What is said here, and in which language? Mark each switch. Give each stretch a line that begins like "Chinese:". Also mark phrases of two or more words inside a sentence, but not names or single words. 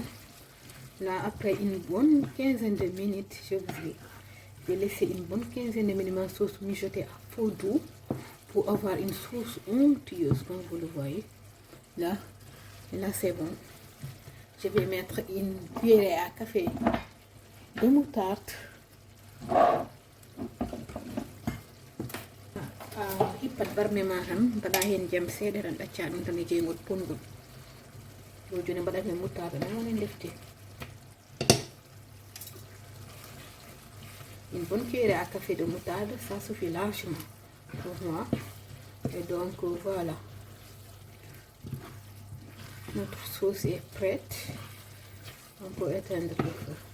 French: Là, après une bonne quinzaine de minutes, j'ai laissé une bonne quinzaine de minutes ma sauce mijotée à feu doux pour avoir une sauce onctueuse, comme vous le voyez. Là c'est bon. Je vais mettre une cuillerée à café de moutarde.
Fula: Hippat barme ma tan mbaɗa hen jam seeɗa tan ɗacca ɗum tan e jeygol pongol. Ɗo joni mbaɗat hen moutarde ɗum woni defte.
French: Une bonne cuillerée à café de moutarde, ça suffit largement pour moi. Et donc voilà, notre sauce est prête. On peut éteindre le feu.